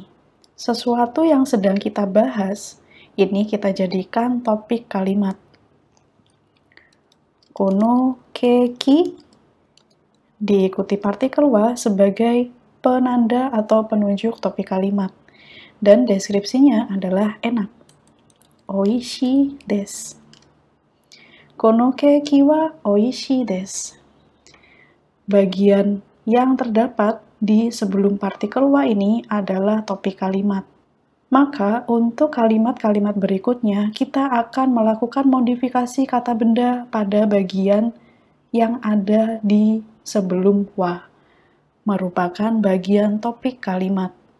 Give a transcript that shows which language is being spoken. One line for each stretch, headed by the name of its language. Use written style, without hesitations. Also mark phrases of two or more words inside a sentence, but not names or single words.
Indonesian: Sesuatu yang sedang kita bahas, ini kita jadikan topik kalimat.
Japanese: このケーキ
Indonesian: diikuti partikel wa sebagai penanda atau penunjuk topik kalimat. Dan deskripsinya adalah enak.
Japanese: おいしいです。このケーキはおいしいです.
Indonesian: Bagian yang terdapat di sebelum partikel wa ini adalah topik kalimat. Maka, untuk kalimat-kalimat berikutnya, kita akan melakukan modifikasi kata benda pada bagian yang ada di sebelum wa, merupakan bagian topik kalimat.